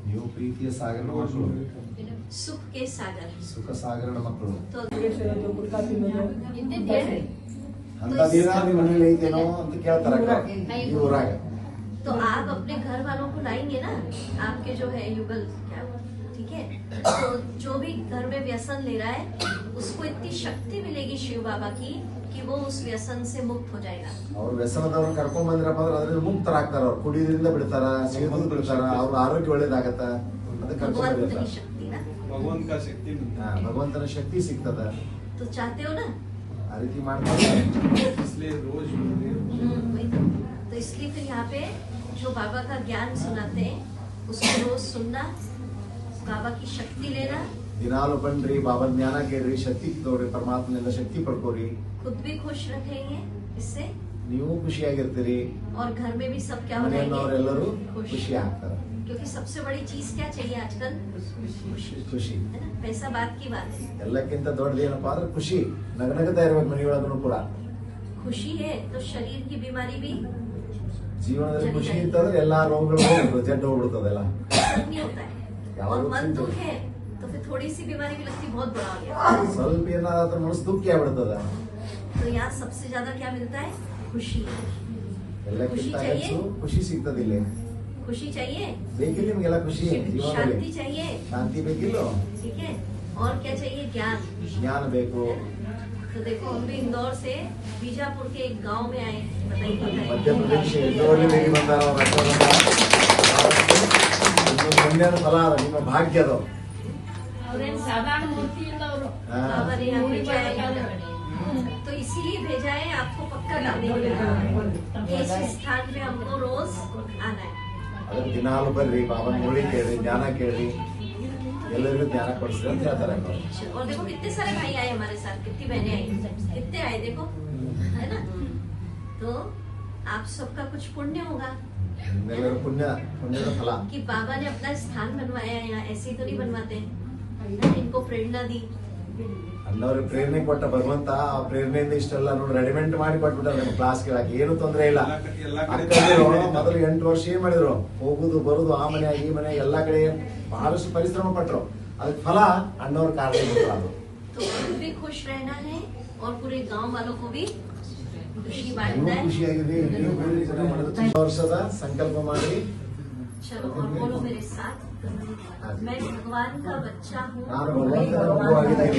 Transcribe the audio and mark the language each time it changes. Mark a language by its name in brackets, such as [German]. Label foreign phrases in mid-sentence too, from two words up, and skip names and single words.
[Kannada] ನೀವು ಪ್ರೀತಿಯ ಸಾಗರದ ಮಕ್ಕಳು, [Hindi] सुख के सागर। [Kannada] ಸುಖ ಸಾಗರದ ಮಕ್ಕಳು. [Hindi] तो [Kannada] ಸಿಗರೇಟ್ ಸೇದೋದು, ಗುಟ್ಕಾ ತಿನ್ನೋದು, ಅಂತ ದಿನ ನಿಮ್ಮ ಮನೇಲಿ ಐತೇನೋ ಅಂತ ಕೇಳ್ತಾರ ಈ ಊರಾಗ. [Hindi] तो तो आप अपने घर वालों को लाएंगे ना, आपके जो है युगल क्या हुआ, ठीक है। तो जो भी घर में व्यसन ले रहा है उसको इतनी शक्ति मिलेगी शिव बाबा की कि वो उस व्यसन से मुक्त हो जाएगा। [Kannada] ಅವ್ರು ವ್ಯಸನದವ್ರನ್ನ ಕರ್ಕೊಂಡ್ ಬಂದ್ರಪ್ಪ ಅಂದ್ರೆ ಅದ್ರಿಂದ ಮುಕ್ತರಾಗ್ತಾರ, ಅವ್ರು ಕುಡಿಯೋದ್ರಿಂದ ಬಿಡ್ತಾರ, ಸಿಗೋದು ಬಿಡ್ತಾರ, ಅವ್ರ ಆರೋಗ್ಯ ಒಳ್ಳೇದಾಗತ್ತ. ಅದಕ್ಕೆ ಕರ್ಕೊಂಡ್ [Hindi] भगवान [Kannada] ಬಂದಿರ್ತಾರ. [Hindi] की शक्ति ना, भगवान का शक्ति मिलता [Kannada] ಹಾ, ಭಗವಂತನ ಶಕ್ತಿ ಸಿಗ್ತದ. [Hindi] तो चाहते हो ना, [Kannada] ಆ ರೀತಿ ಮಾಡ್ತಾರೆ. [Hindi] है इसलिए रोज वही तो इसलिए फिर यहाँ पे जो बाबा का ज्ञान सुनाते हैं उसको रोज सुनना, बाबा की शक्ति लेना, [Kannada] ದಿನಾಲು ಬನ್ರಿ, ಬಾಬಾ ಜ್ಞಾನ ಕೇಳ್ರಿ, ಶಕ್ತಿ ತೋರಿ, ಪರಮಾತ್ಮನಿಂದ ಶಕ್ತಿ ಪಡ್ಕೋರಿ, [Hindi] खुद भी खुश रखेंगे इससे, [Kannada] ನೀವು ಖುಷಿಯಾಗಿರ್ತೀರಿ, [Hindi] और घर में भी सब क्या हो जाएंगे [Kannada] ಮನೆಯವ್ರೆಲ್ಲರೂ [Hindi] खुश। [Kannada] ಖುಷಿ ಆಗ್ತಾರೆ. [Hindi] क्योंकि सबसे बड़ी चीज क्या चाहिए आजकल, [Kannada] ಖುಷಿ [Hindi] है ना, पैसा बात की बात है। [Kannada] ಎಲ್ಲಕ್ಕಿಂತ ದೊಡ್ಡದು ಏನಪ್ಪಾ ಅಂದ್ರೆ ಖುಷಿ. ನಗನಗತಾ ಇರ್ಬೇಕು ಮನೆಯೊಳಗೂ ಕೂಡ. [Hindi] खुशी है तो शरीर की बीमारी भी [Kannada] ಜೀವನದಲ್ಲಿ ಖುಷಿ ಇತ್ತಂದ್ರೆ ಎಲ್ಲಾ ರೋಗಗಳು ಹೋಗ್ಬಿಡ್ತದೆ, ಜಡ್ಡು ಹೋಗ್ಬಿಡ್ತದೆಲ್ಲ. [Hindi] नहीं होता है, क्या और लोग मन चिंतित। दुख है तो फिर थोड़ी सी बीमारी भी लगती बहुत बड़ा हो गया। [Kannada] ಸ್ವಲ್ಪ ಏನಾದ್ರೆ ಮನಸ್ಸು ದುಃಖಿ ಆಗ್ಬಿಡ್ತದ. [Hindi] तो यहाँ सबसे ज्यादा क्या मिलता है, खुशी। [Kannada] ಎಲ್ಲಕ್ಕಿಂತ ಹೆಚ್ಚು ಖುಷಿ ಸಿಗ್ತದೆ ಇಲ್ಲಿ. [Hindi] खुशी चाहिए, [Kannada] ಬೇಕಿಲ್ಲ ನಿಮ್ಗೆಲ್ಲ ಖುಷಿ ಜೀವನದಲ್ಲಿ? [Hindi] शांति चाहिए, [Kannada] ಶಾಂತಿ ಬೇಕಿಲ್ಲ? [Hindi] ठीक है, और क्या चाहिए, ज्ञान। [Kannada] ಜ್ಞಾನ ಬೇಕು. [Hindi] तो देखो हम भी इंदौर से बीजापुर के एक गांव में आए, बताइए [Kannada] ಮಧ್ಯಪ್ರದೇಶ ಎಲ್ಲಿ ಬಂದಾರ ಅವ್ರ ಅಕ್ಕವ್ರನ್ನ. ನಿಮ್ಮ ಪುಣ್ಯದ ಫಲ ಅದ, ನಿಮ್ಮ ಭಾಗ್ಯದ. ಅವ್ರೇನ್ ಸಾಧಾರಣ ಮೂರ್ತಿ ಇಲ್ಲ ಅವರು. ಹಾ. [Hindi] बाबा ने यहाँ भेजा है, तो इसीलिए भेजा है आपको पक्का करने के लिए। इस स्थान पे हमको रोज आना है। [Kannada] ಅದಕ್ಕೆ ದಿನಾಲು ಬರ್ರಿ, ಬಾಬಾ ಮುಳಿ ಕೇಳ್ರಿ, ಜ್ಞಾನ ಕೇಳ್ರಿ, ಎಲ್ಲರಿಗೂ ಜ್ಞಾನ ಕೊಡಿಸ್ರಿ ಅಂತ ಹೇಳ್ತಾರೆ ಅವ್ರು. [Hindi] और देखो कितने सारे भाई आए हमारे साथ, कितनी बहनें आई, कितने आए देखो, है ना। तो आप सबका कुछ पुण्य होगा [Kannada] ನಿಮ್ಮೆಲ್ಲರ ಪುಣ್ಯದ ಫಲ. [Hindi] कि बाबा ने अपना स्थान बनवाया है यहाँ, ऐसे ही तो नहीं बनवाते हैं, है ना? इनको प्रेरणा दी, [Kannada] ಅನ್ನೋರಿಗೆ ಪ್ರೇರಣೆ ಕೊಟ್ಟ ಭಗವಂತ ಆ ಪ್ರೇರಣೆಯಿಂದ ಇಷ್ಟೆಲ್ಲ ನೋಡಿ ರೆಡಿಮೆಂಟ್ ಮಾಡಿ ಕೊಟ್ಬಿಟ್ಟಾರೆ ನಿಮ್ಮ ಕ್ಲಾಸ್ ಕೇಳಕ್ಕೆ. ಏನು ತೊಂದರೆ ಇಲ್ಲ. ಎಲ್ಲ ಕಡೆ ಅಕ್ಕಂದಿರು ಮೊದಲು 8 ವರ್ಷ ಏನ್ ಮಾಡಿದ್ರು, ಹೋಗುದು ಬರುದು, ಆ ಮನೆ ಈ ಮನೆ ಎಲ್ಲಾ ಕಡೆ ಬಹಳಷ್ಟು ಪರಿಶ್ರಮ ಪಟ್ರು. ಅದಕ್ಕೆ ಫಲ ಅಣ್ಣವ್ರ ಕಾರಣ ಅದು. [Hindi] तो खुद भी खुश रहना है और पूरे गांव वालों को भी खुशी [Kannada] ನೀವು [Hindi] बांटना है। [Kannada] ಖುಷಿಯಾಗಿದೆ, ನೀವು ಬೇರೆ ಜನ ಮಾಡೋದು. ವರ್ಷದ ಸಂಕಲ್ಪ ಮಾಡಿ. [Hindi] चलो और बोलो मेरे साथ, मैं भगवान का बच्चा हूँ, [Kannada] ನಾನು ಭಗವಂತನ ಮಗುವಾಗಿದ್ದೀನಿ.